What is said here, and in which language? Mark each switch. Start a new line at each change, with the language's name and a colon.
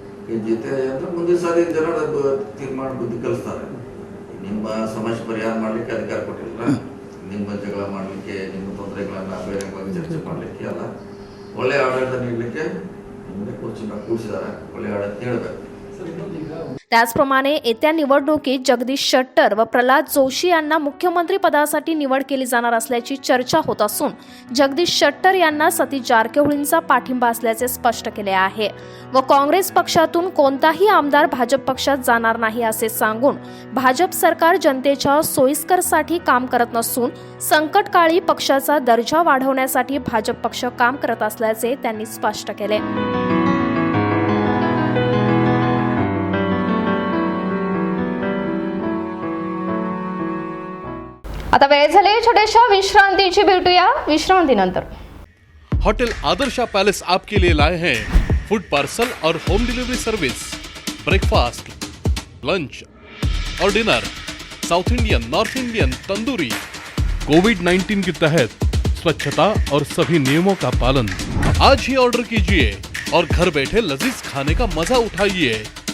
Kannada: ಈ ಜೊತೆ ಅಂದರೆ ಮುಂದಿನ ಸಾರಿ ಜನರ ತೀರ್ಮಾನ ಬುದ್ಧಿ ಕಲಿಸ್ತಾರೆ. ನಿಮ್ಮ ಸಮಸ್ಯೆ ಪರಿಹಾರ ಮಾಡಲಿಕ್ಕೆ ಅಧಿಕಾರ ಕೊಟ್ಟಿಲ್ಲ, ನಿಮ್ಮ ಜಗಳ ಮಾಡಲಿಕ್ಕೆ, ನಿಮ್ಮ ತೊಂದರೆಗಳನ್ನು ಬೇರೆ ಬಗ್ಗೆ ಚರ್ಚೆ ಮಾಡಲಿಕ್ಕೆ ಅಲ್ಲ, ಒಳ್ಳೆಯ ಆಡಳಿತ ನೀಡಲಿಕ್ಕೆ ನಿಮ್ಮದೇ ಕೂಡಿಸಿದ್ದಾರೆ. ಒಳ್ಳೆಯ ಆಡಳಿತ ನೀಡಬೇಕು.
Marathi: त्याचप्रमाणे येत्या निवडणुकीत जगदीश शेट्टर व प्रल्हाद जोशी यांना मुख्यमंत्री पदासाठी निवड केली जाणार असल्याची चर्चा होत असून जगदीश शेट्टर यांना सतीश जारकिहोळींचा पाठिंबा असल्याचे स्पष्ट केले आहे व काँग्रेस पक्षातून कोणताही आमदार भाजप पक्षात जाणार नाही असे सांगून भाजप सरकार जनतेच्या सोयीस्करसाठी काम करत नसून संकटकाळी पक्षाचा दर्जा वाढवण्यासाठी भाजप पक्ष काम करत असल्याचे त्यांनी स्पष्ट केले. आता वेळ झाली छोट्याशा विश्रांतीची. भेटूया विश्रांतीनंतर.
Hindi: होटल आदर्शा पैलेस आपके लिए लाए हैं फूड पार्सल और home delivery service, breakfast, lunch और dinner, south Indian, north Indian, tandoori. कोविड-19 के तहत स्वच्छता और सभी नियमों का पालन। आज ही ऑर्डर कीजिए और घर बैठे लजीज खाने का मजा उठाइए।